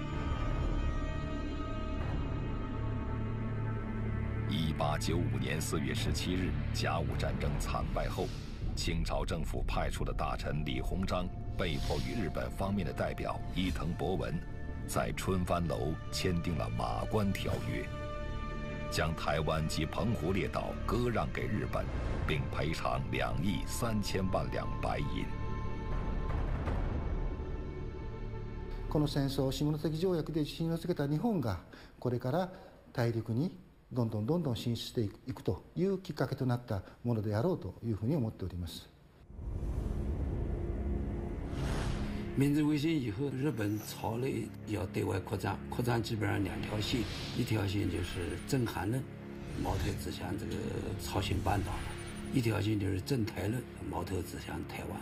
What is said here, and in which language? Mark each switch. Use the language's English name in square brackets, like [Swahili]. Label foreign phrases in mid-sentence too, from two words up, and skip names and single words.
[Chinese] 1895 年4月17日，甲午战争惨败后，清朝政府派出的大臣李鸿章被迫与日本方面的代表伊藤博文在春帆楼签订了《马关条约》，将台湾及澎湖列岛割让给日本，并赔偿2亿3000万两白银。 [Japanese] この戦争、下関条約で自信をつけた日本がこれから大陸にどんどん進出していくというきっかけとなったものであろうというふうに思っております。 [Chinese] 明治维新以后，日本朝内要对外扩张，扩张基本上2条线，一条线就是正韩论，矛头指向这个朝鲜半岛了；一条线就是正台论，矛头指向台湾。